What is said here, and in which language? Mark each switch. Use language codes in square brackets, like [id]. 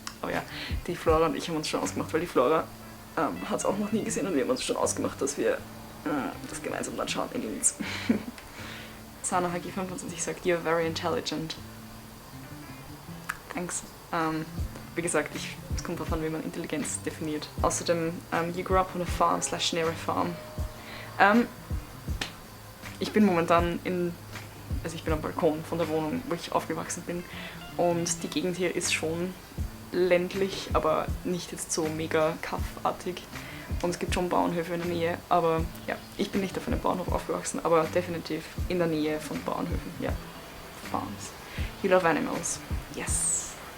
[de] Aber ja, die Flora und ich haben uns schon ausgemacht, weil die Flora hat es auch noch nie gesehen und wir haben uns schon ausgemacht, dass wir das gemeinsam dann schauen in Linz. [en] Sana HG25 sagt, you're very intelligent. Thanks. [de] Wie gesagt, es kommt darauf an, wie man Intelligenz definiert. [en] Außerdem, you grew up on a farm / near a farm. [de] Ich bin momentan ich bin am Balkon von der Wohnung, wo ich aufgewachsen bin. Und die Gegend hier ist schon ländlich, aber nicht jetzt so mega kaffartig. Und es gibt schon Bauernhöfe in der Nähe, aber ja, ich bin nicht auf einem Bauernhof aufgewachsen, aber definitiv in der Nähe von Bauernhöfen, ja. [en] Farms. You love animals. Yes.